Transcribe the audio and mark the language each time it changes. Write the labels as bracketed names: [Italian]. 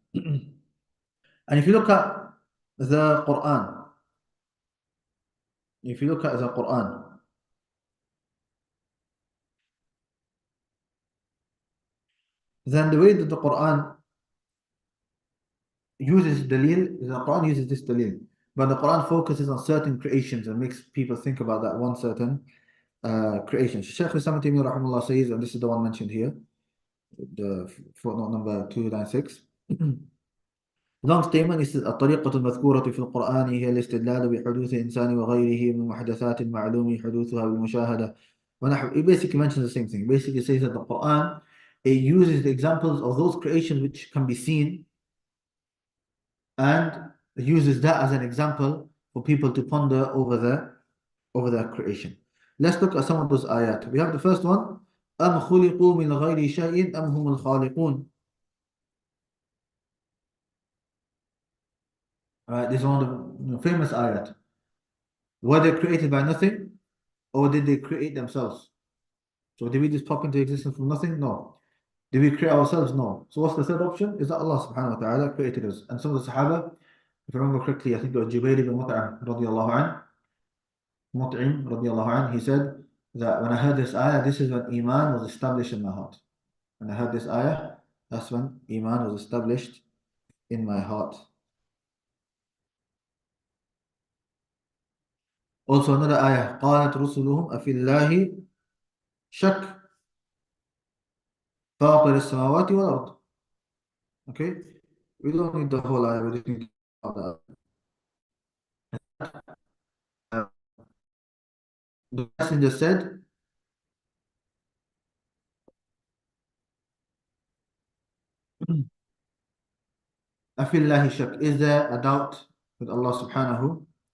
[English] And if you look at the Quran, then the way that the Quran uses dalil, the Quran uses this dalil, but the Quran focuses on certain creations and makes people think about that one certain creation. Shaykh al-Islam Ibn Taymiyyah rahimahullah says, and this is the one mentioned here, the footnote number 296. Long statement is [Arabic] الطريقة المذكورة في القرآن هي الاستدلال بحدوث الإنسان وغيره من محدثات معلوم حدوثها بالمشاهدة ونحو. [English] It basically mentions the same thing. It basically says that the Quran, it uses the examples of those creations which can be seen and uses that as an example for people to ponder over that creation. Let's look at some of those ayat. We have the first one. [Arabic] أم خلقوا من غير شيء أم هم الخالقون. [English] This is one of the famous ayat. Were they created by nothing, or did they create themselves? So did we just pop into existence from nothing? No. Did we create ourselves? No. So what's the third option? Is that Allah subhanahu wa ta'ala created us. And some of the Sahaba, if I remember correctly, I think it was Jubayr ibn Mut'im radiallahu anh, he said that when I heard this ayah, this is when Iman was established in my heart. When I heard this ayah, that's when Iman was established in my heart. Also another ayah, [Arabic] قالت رسلهم أفي الله شك فاطر السماوات والأرض. [English] Okay, we don't need the whole ayah, we just need the the messenger said, [Arabic] أفي الله شك, [English] is there a doubt with Allah subhanahu